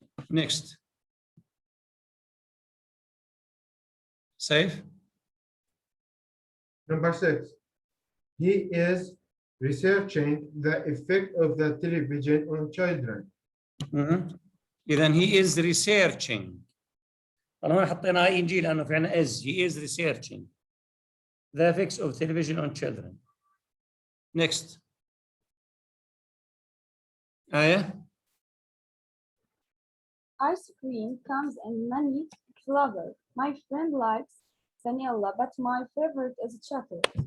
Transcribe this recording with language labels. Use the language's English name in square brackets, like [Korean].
[English] Next. Safe? Number six, he is researching the effect of the television on children. Then he is researching. [Arabic] طالما حطينا ing لأنه فعلا is. [English] He is researching the effects of television on children. Next. Aya? Ice cream comes in many flavors. My friend likes vanilla, but my favorite is chocolate.